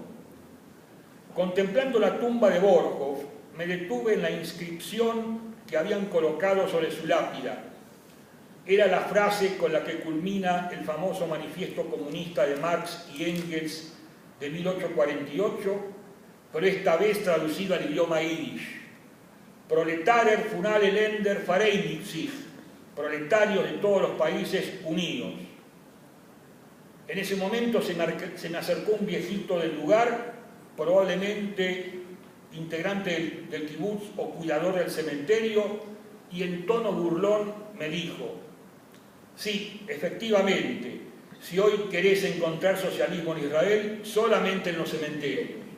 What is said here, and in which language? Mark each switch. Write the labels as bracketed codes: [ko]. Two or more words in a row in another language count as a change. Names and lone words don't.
[es] Contemplando la tumba de Borohov, me detuve en la inscripción que habían colocado sobre su lápida. Era la frase con la que culmina el famoso manifiesto comunista de Marx y Engels de 1848, pero esta vez traducido al idioma yiddish. [yi] Proletarer von allen Ländern vereinigt sich, [es] proletarios de todos los países unidos. En ese momento se me acercó un viejito del lugar, probablemente integrante del kibutz o cuidador del cementerio, y en tono burlón me dijo: sí, efectivamente, si hoy querés encontrar socialismo en Israel, solamente en los cementerios.